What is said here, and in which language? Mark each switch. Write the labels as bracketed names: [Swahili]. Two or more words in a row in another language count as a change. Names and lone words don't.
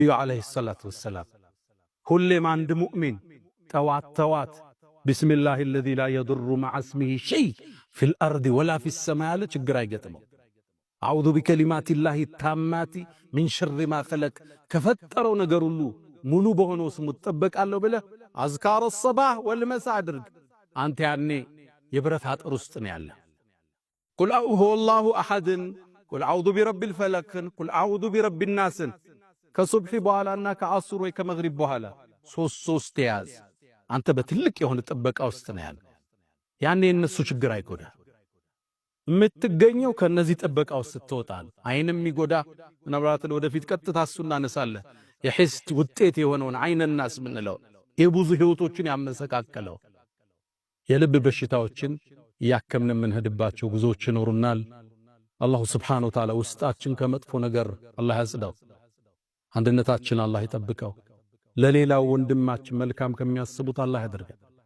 [Arabic] عليه الصلاة والسلام [Amharic] ሁሌም አንድ ሙእሚን ጠዋት [Arabic] بسم الله الذي لا يضر مع اسمه شيء في الأرض ولا في السماء [Amharic] ያለ ችግር አይገጥመው [Arabic] أعوذ بكلمات الله التامات من شر ما خلق [Amharic] ከፈጠረው ነገር ሁሉ ሙሉ በሆነው ስሙ ተጠበቃለሁ ብለህ አዝካር [Arabic] الصباح والمساء [Amharic] አድርግ አንተ ያኔ የብረት አጥር ውስጥ ነው ያለ [Arabic] قل هو الله احد قل اعوذ برب الفلق قل اعوذ برب الناس [Amharic] ከሱብሂ በኋላና ከአስር ወይ ከመግሪብ በኋላ ሶስት ያዝ አንተ በትልቅ የሆነ ጥበቃ ውስጥ ነው ያለ ያኔ እነሱ ችግር አይጎዳ የምትገኘው ከነዚህ ጥበቃ ውስጥ ስትወጣል አይንም ይጎዳ ምናልባት ወደፊት ቀጥታ እሱና ነሳለህ የሂስት ውጤት የሆነውን አይነናስ ምንለው የብዙ ህይወቶችን ያመሰካከለው የልብ በሽታዎችን ያከምነ ምንሄድባቸው ጉዞዎች ይኖሩናል አላህ [Arabic] سبحانه وتعالى [Amharic] ውስጣችን ከመጥፎ ነገር አላህ ያጽዳው አንድነታችን አላህ ይጠብቀው ለሌላው ወንድማችን መልካም ከሚያስቡት አላህ ያድርገን